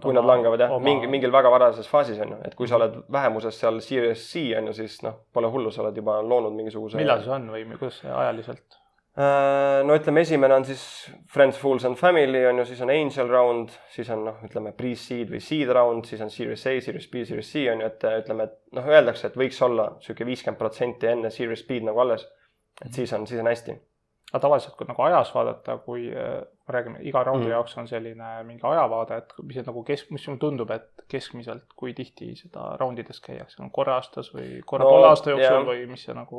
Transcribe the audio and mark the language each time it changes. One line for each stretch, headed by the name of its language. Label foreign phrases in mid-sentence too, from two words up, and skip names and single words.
Estonian: Kui nad langevad, jah, mingil väga varases faasis on ju, et kui sa oled vähemuses seal Series C on ju, siis pole hullu, sa oled juba loonud mingisuguse... Millal see on või kuidas see ajaliselt? No ütleme, esimene on siis
English: Friends, Fools and Family
Estonian: on ju, siis on
English: Angel Round,
Estonian: siis on ütleme pre-seed või
English: seed round,
Estonian: siis on Series A, Series B, Series C on ju, et ütleme, et öeldakse, et võiks olla süke 50% enne Series B nagu alles, et siis on hästi. Aga tavaliselt, kui nagu ajas vaadata, kui räägime, iga raundi jaoks on selline mingi ajavaade, et mis nagu mis sulle tundub, et keskmiselt, kui tihti seda raundides käiakse, korra aastas või poole aasta jooksul või mis see nagu...